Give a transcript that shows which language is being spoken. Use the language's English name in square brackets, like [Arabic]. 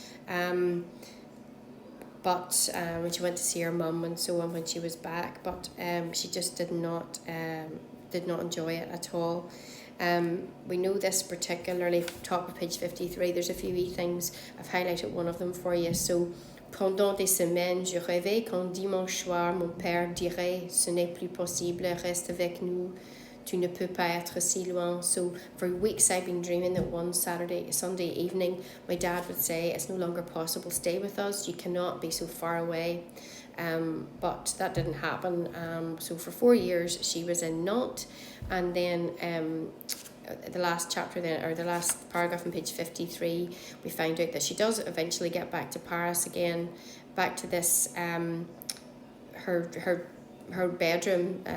[English] But when she went to see her mum and so on when she was back, but she just did not enjoy it at all. We know this particularly top of page 53. There's a few wee things. I've highlighted one of them for you. [French] So, pendant des semaines, je rêvais qu'un dimanche soir, mon père dirait, ce n'est plus possible, reste avec nous, tu ne peux pas être si loin. [English] So for weeks I've been dreaming that one Sunday evening, my dad would say, it's no longer possible, stay with us, you cannot be so far away. But that didn't happen. So for 4 years she was in Nantes, and then the last chapter then, or the last paragraph on page 53, we find out that she does eventually get back to Paris again, back to this her bedroom.